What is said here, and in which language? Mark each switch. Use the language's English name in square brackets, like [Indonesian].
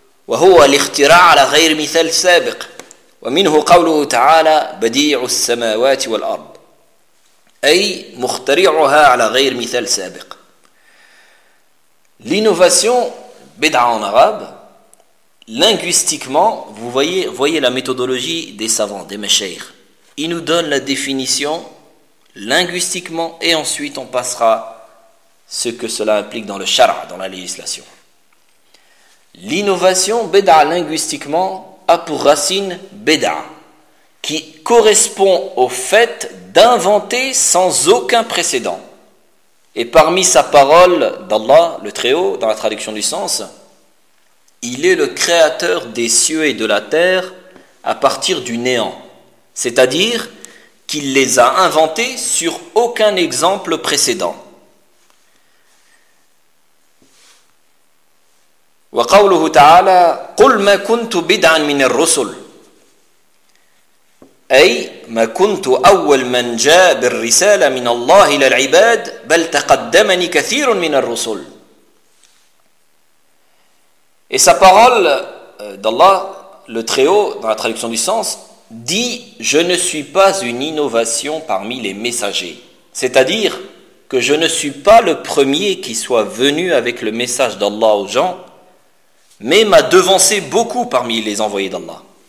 [Arabic] وهو الاختراع على غير مثال سابق ومنه قوله تعالى بديع السماوات والأرض أي مخترعها على غير مثال سابق [French] L'innovation, bid'a en arabe, linguistiquement, vous voyez la méthodologie des savants, des mashayikhs. il nous donne la définition linguistiquement et ensuite on passera ce que cela implique dans le shara, dans la législation. L'innovation bid'a linguistiquement a pour racine bid'a, qui correspond au fait d'inventer sans aucun précédent. Et parmi sa parole d'Allah, le Très-Haut, dans la traduction du sens, il est le créateur des cieux et de la terre à partir du néant. C'est-à-dire qu'il les a inventés sur aucun exemple précédent. [Arabic] وقوله تعالى قل ما كنت بدعا من الرسل أي ما كنت أول من جاء بالرسالة من الله إلى العباد بل تقدمني كثير من الرسل. [French] Et sa parole d'Allah, le Très-Haut, dans la traduction du sens, dit « Je ne suis pas une innovation parmi les messagers. » C'est-à-dire que je ne suis pas le premier qui soit venu avec le message d'Allah aux gens, mais m'a devancé beaucoup parmi les envoyés d'Allah.